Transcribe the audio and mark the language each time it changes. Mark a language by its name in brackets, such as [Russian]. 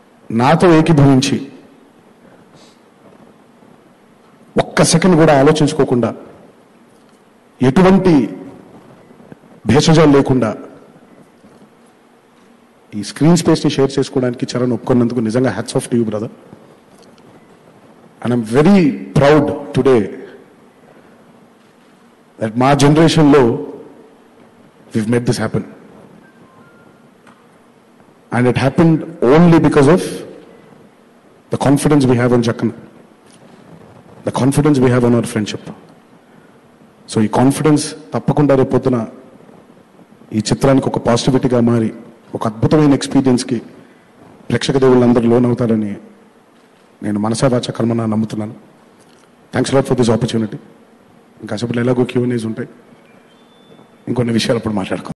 [Telugu] నాతో ఏకీభవించి ఒక్క సెకండ్ కూడా ఆలోచించుకోకుండా, ఎటువంటి భేషజాలు లేకుండా ఈ స్క్రీన్ స్పేస్ని షేర్ చేసుకోవడానికి చరణ్ ఒప్పుకున్నందుకు నిజంగా [English] Hats off to you brother. And I'm very proud today that [Telugu] మా జనరేషన్లో [English] we've made this happen. And it happened only because of the confidence we have on Jakkana. The confidence we have on our friendship. [Telugu] So ఈ confidence తప్పకుండా రేపొద్దున ఈ చిత్రానికి ఒక పాజిటివిటీగా మారి ఒక అద్భుతమైన ఎక్స్పీరియన్స్కి ప్రేక్షక దేవుళ్ళందరూ లోన్ అవుతారని నేను మనసా వాచ కర్మన నమ్ముతున్నాను. [English] Thanks lot for this opportunity. [Telugu] ఇంకా అసలు ఎలాగో Q&As ఉంటాయి, ఇంకొన్ని విషయాలు అప్పుడు మాట్లాడుకో.